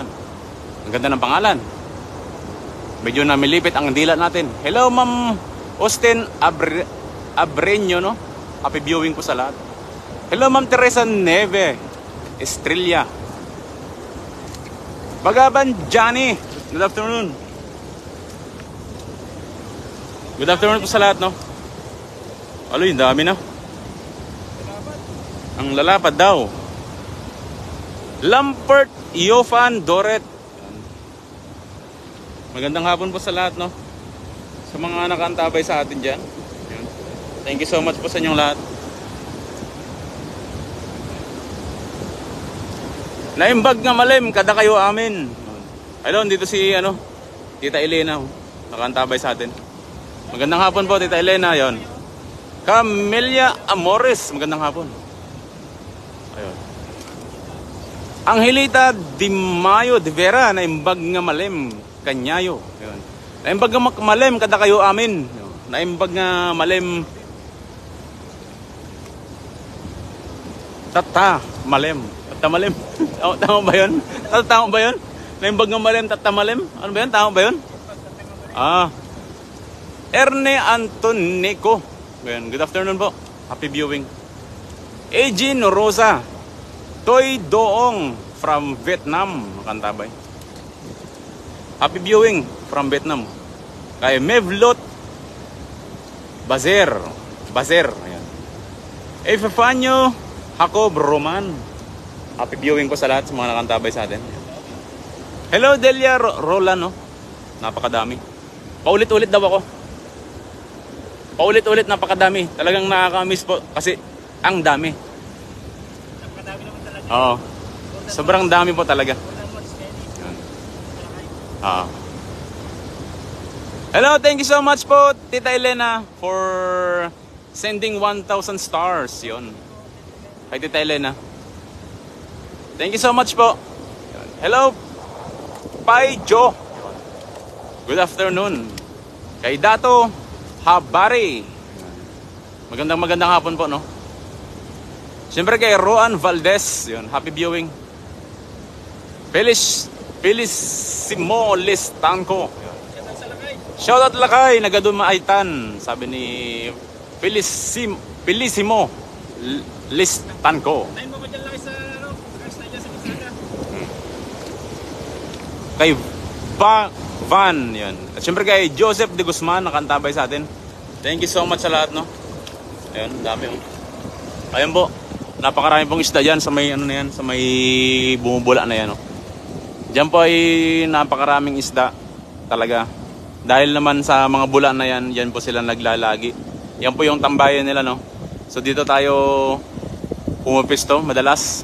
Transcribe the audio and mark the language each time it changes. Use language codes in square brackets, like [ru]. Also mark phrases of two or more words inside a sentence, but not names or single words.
[tl] Ang ganda ng pangalan. Medyo namilipit ang dila natin. Hello Ma'am Austin Abreño no. [en] Happy viewing [tl] po sa lahat. Hello Ma'am Teresa Neve Estrella. [en] Bagaban Johnny. Good afternoon. Good afternoon [tl] po sa lahat no. Aloy, dami na. Ang lalapad daw. Lampert Iofan Doret. Magandang hapon po sa lahat no. Sa mga nakaantabay sa atin dyan. [en] Thank you so much [tl] po sa inyong lahat. [ilo] Naimbag nga malim kada kayo amin. [tl] Hello, dito si Tita Elena nakaantabay sa atin. Magandang hapon po Tita Elena, yon. Camelia Amores, magandang hapon. Ayun. Angelita Di Mayo de Vera, [ilo] naimbag nga malim kanyayo. Ayun. Naimbag nga malim kada kayo amin. Naimbag nga malim tata malim. Tata malim. [tl] Tama ba 'yon? Tama ba 'yon? [ilo] Naimbag nga malim tata malim. [tl] Ano ba 'yon? Tama ba 'yon? Erne Antonico. [en] Good afternoon po. Happy viewing. Eugene Rosa. Toy Doong from Vietnam. Makantabay. Happy viewing from Vietnam. [tl] Kay Mevlot Bazer. Ayan. Epifanio Jacob Roman. [en] Happy viewing [tl] po sa lahat sa mga nakantabay sa atin. Hello Delia Roland no. Napakadami. Paulit-ulit daw ako. Paulit-ulit, napakadami. Talagang nakaka-miss po kasi ang dami. Napakadami naman talaga. Oo. Sobrang dami po talaga. Oo. [en] Hello, thank you so much po Tita Elena for sending 1,000 stars. [tl] Yun. Kay Tita Elena. [en] Thank you so much po. Hello, Pai Jo. Good afternoon. [tl] Kay Dato Habari. Magandang hapon po no. Siyempre kay Roan Valdez, yun, [en] happy viewing. [tl] Felicissimo Listanco. [en] Shout out [ilo] Lakay, nagadumaitan, [tl] sabi ni Felicissimo Listanco. Tayo mo ba dyan lang sa cars na dyan sa Bisaya? Kay Van, yun. At syempre kay Joseph de Guzman, nakantabay sa atin. [en] Thank you so much [tl] sa lahat, no? Ayun, dami, oh. Ayun po, napakarami pong isda dyan sa may, sa may bumubula na yan, oh. Diyan po ay napakaraming isda, talaga. Dahil naman sa mga bula na yan, yan po sila naglalagi. Yan po yung tambayan nila, no? So dito tayo pumapisto, madalas.